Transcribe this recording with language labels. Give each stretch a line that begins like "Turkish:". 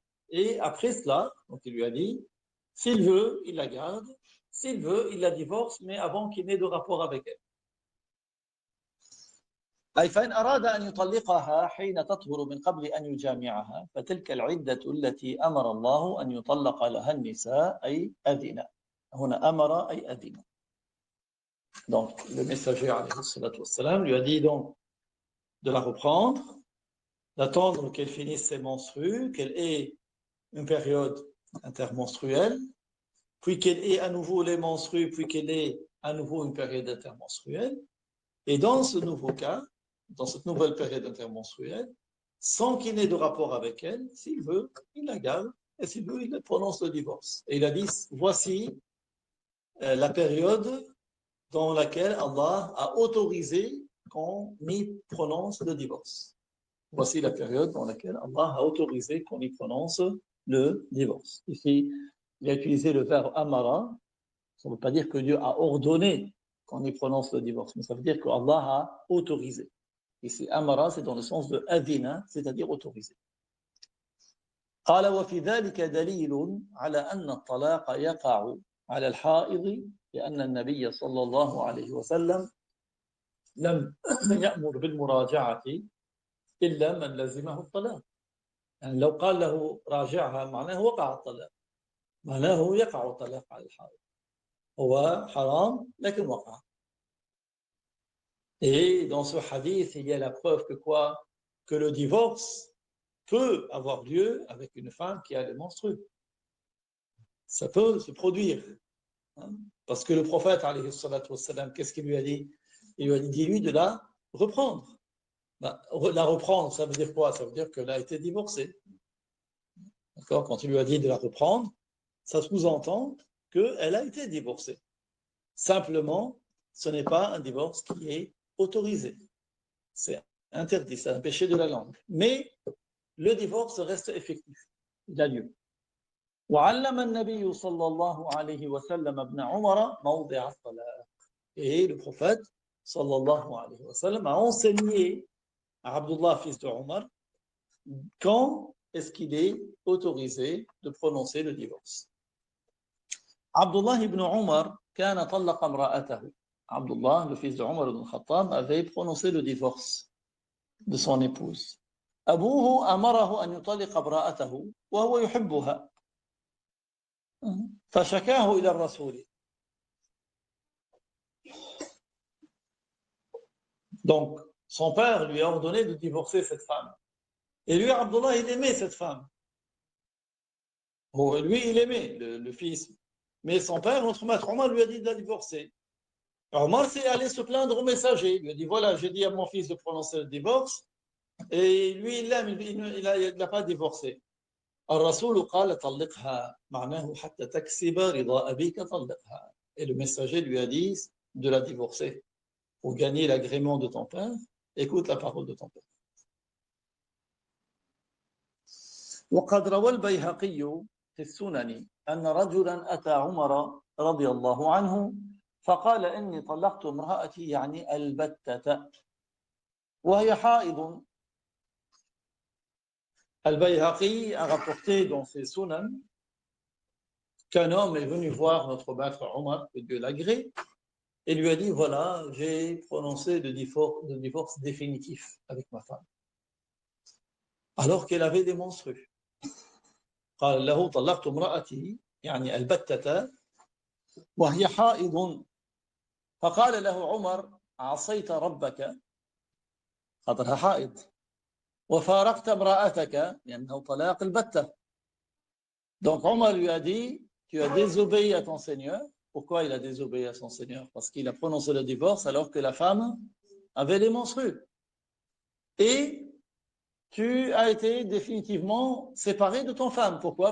French: Et après cela, donc il lui a dit, s'il veut, il la garde, s'il veut, il la divorce, mais avant qu'il n'ait de rapport avec elle.
Arabic: أي فإن أراد أن يطلقها حين تطهر من قبل أن يجامعها فتلك العدة التي أمر الله أن يطلق لها النساء أي أذن. هنا أمر أي أذن.
French: Donc le messager alayhi salatu wassalam lui a dit donc de la reprendre, d'attendre qu'elle finisse ses menstrues, qu'elle ait une période intermenstruelle, puis qu'elle ait à nouveau les menstrues, puis qu'elle ait à nouveau une période intermenstruelle. Et dans ce nouveau cas, dans cette nouvelle période intermenstruelle, sans qu'il n'ait de rapport avec elle, s'il veut, il la garde, et s'il veut, il prononce le divorce. Et il a dit, voici la période dans laquelle Allah a autorisé qu'on y prononce le divorce. Voici la période dans laquelle Allah a autorisé qu'on y prononce le divorce. Ici, il a utilisé le verbe amara. Ça ne veut pas dire que Dieu a ordonné qu'on y prononce le divorce, mais ça veut dire que Allah a autorisé. Ici, amara, c'est dans le sens de adina, c'est-à-dire autorisé.
Arabic: قال وفي ذلك دليل على أن الطلاق يقع على الحائض لأن النبي صلى الله عليه وسلم لم يأمر بالمراجعة إلا من لزمه الطلاق. يعني لو قال له راجعها معناه وقع الطلاق، معناه يقع الطلاق على الحائض. هو حرام لكن وقع.
French: Et dans ce hadith, il y a la preuve que quoi? Que le divorce peut avoir lieu avec une femme qui a les menstrues. Ça peut se produire. Hein? Parce que le prophète, alayhi salatu wassalam, qu'est-ce qu'il lui a dit? Il lui a dit, dis-lui de la reprendre. Ben, la reprendre, ça veut dire quoi? Ça veut dire qu'elle a été divorcée. D'accord? Quand il lui a dit de la reprendre, ça sous-entend qu'elle a été divorcée. Simplement, ce n'est pas un divorce qui est autorisé. C'est interdit, c'est un péché de la langue. Mais le divorce reste effectif. Il a lieu.
Arabic: وعلم النبي صلى الله عليه وسلم ابن عمر موضع الطلاق.
French: Et le prophète
Arabic: صلى الله عليه وسلم
French: a enseigné à Abdullah, fils de Omar, quand est-ce qu'il est autorisé de prononcer le divorce. Abdullah ibn Omar
Arabic: كان طلق امرأته.
French: Abdullah, le fils de Omar ibn Khattab, avait prononcé le divorce de son épouse.
Arabic: أبوه أمره أن يطلق امرأته وهو يحبها فشكاه إلى الرسول.
French: Donc, son père lui a ordonné de divorcer cette femme. Et lui, Abdullah, il aimait cette femme. Bon, lui, il aimait le fils. Mais son père, notre maître Omar, lui a dit de la divorcer. Omar s'est allé se plaindre au messager. Il lui a dit, voilà, j'ai dit à mon fils de prononcer le divorce. Et lui, il l'aime, il n'a pas divorcé.
Arabic: الرسول قال طلقها معناه حتى تكسب رضا أبيك طلقها.
French: Et le messager lui a dit de la divorcer. Pour gagner l'agrément de ton père, écoute la parole de ton père.
Arabic: وقد روى البيهقي في السنن أن رجلا أتى عمر رضي الله عنه فقال إني طلقت امرأتي يعني البتة وهي حائض.
French: Al-Bayhaqi a rapporté dans ses Sunan qu'un homme est venu voir notre maître Omar, que Dieu l'agrée, et lui a dit, voilà, j'ai prononcé le divorce définitif avec ma femme, alors qu'elle avait des menstrues.
Arabic: قال له طلقت امرأتي يعني البتة وهي حائض. فقال له عمر عصيت ربك خاطرها حائض وفارقت امرأتك لأنه طلاق البتة.
French: Donc Omar lui a dit, tu as désobéi à ton Seigneur. Pourquoi il a désobéi à son Seigneur? Parce qu'il a prononcé le divorce alors que la femme avait les menstrues. Et tu as été définitivement séparé de ton femme. Pourquoi?